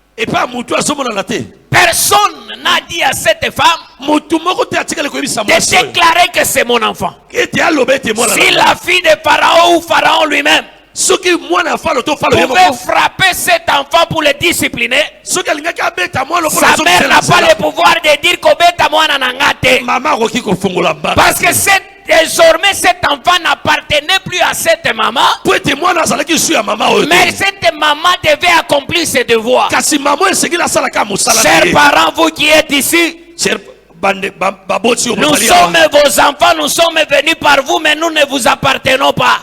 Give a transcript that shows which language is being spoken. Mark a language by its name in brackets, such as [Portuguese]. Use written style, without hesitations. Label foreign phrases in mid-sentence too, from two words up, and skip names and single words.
[French] Personne n'a dit à cette femme de déclarer que c'est mon enfant. Si la fille de Pharaon ou Pharaon lui-même pouvait frapper cet enfant pour le discipliner, sa mère n'a pas le pouvoir de dire qu' [Lingala] obeta mwana nangate. [French] Parce que désormais cet enfant n'appartenait plus à cette maman, mais cette maman devait accomplir ses devoirs. Chers parents, vous qui êtes ici, nous sommes vos enfants, nous sommes venus par vous, mais nous ne vous appartenons pas.